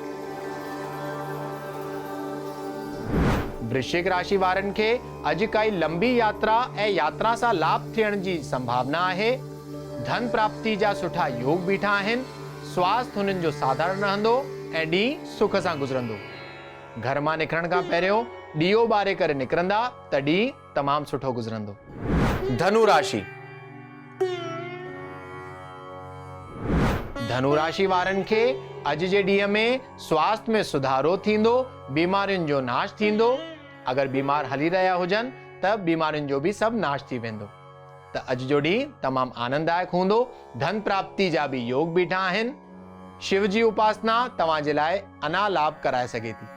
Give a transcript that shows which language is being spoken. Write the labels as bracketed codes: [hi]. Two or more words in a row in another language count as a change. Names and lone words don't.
[sd] वृश्चिक राशि वारनि खे अॼु काई लंबी यात्रा ऐं यात्रा सां लाभ थियण जी संभावना आहे। धन प्राप्ति जा सुठा योग बीठा आहिनि। स्वास्थ्य हुननि जो साधारण रहंदो ऐं ॾींहुं सुख सां गुज़रंदो। घर मां निकिरण खां पहिरियों ॾीओ ॿारे करे निकिरंदा त ॾींहुं तमामु सुठो गुज़रंदो। धनु राशि। धनु राशि वारनि खे अॼु जे ॾींहं में स्वास्थ्य में सुधारो थींदो। बीमारियुनि जो नाश थींदो। अगरि बीमार हली रहिया हुजनि त बीमारियुनि जो बि सभु नाश थी वेंदो। त अॼु जो ॾींहुं तमामु आनंददायक हूंदो। धन प्राप्ति जा बि योग बीठा आहिनि। शिव जी उपासना तव्हांजे लाइ अञा लाभ कराए सघे थी।